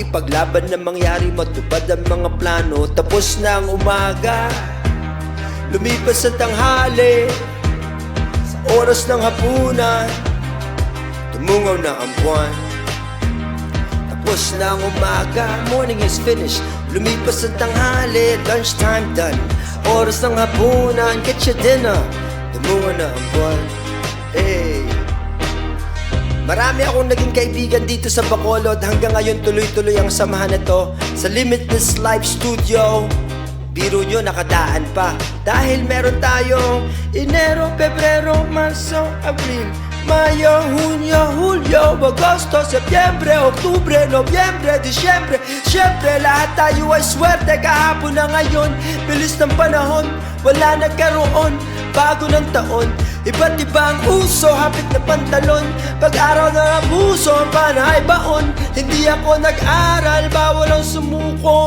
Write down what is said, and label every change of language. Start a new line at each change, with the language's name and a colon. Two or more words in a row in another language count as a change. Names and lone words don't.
Filipino: Ipaglaban na mangyari, matupad ang mga plano. Tapos na ang umaga, lumipas ang tanghali. Oras ng hapunan, tumungaw na ang buwan. Tapos na ang umaga,
English: morning is finished.
Filipino: Lumipas ang tanghali,
English: lunchtime done.
Filipino: Oras ng hapunan,
English: get your dinner.
Filipino: Tumungaw na ang buwan. Hey. Marami akong naging kaibigan dito sa Bacolod. Hanggang ngayon tuloy-tuloy ang samahan na to sa Limitless Live Studio. Biro nyo nakadaan pa dahil meron tayong Enero, Pebrero, Marso, Abril, Mayo, Hunyo, Hulyo, Agosto, Setyembre, Oktubre, Nobyembre, Disyembre. Siyempre lahat tayo ay swerte. Kahapon na ngayon, bilis ng panahon, wala nagkaroon, bago ng taon. Iba't ibang uso, hapit na pantalon. Pag-araw na ang puso, ang pana ay baon. Hindi ako nag-aral, bawal ang sumuko.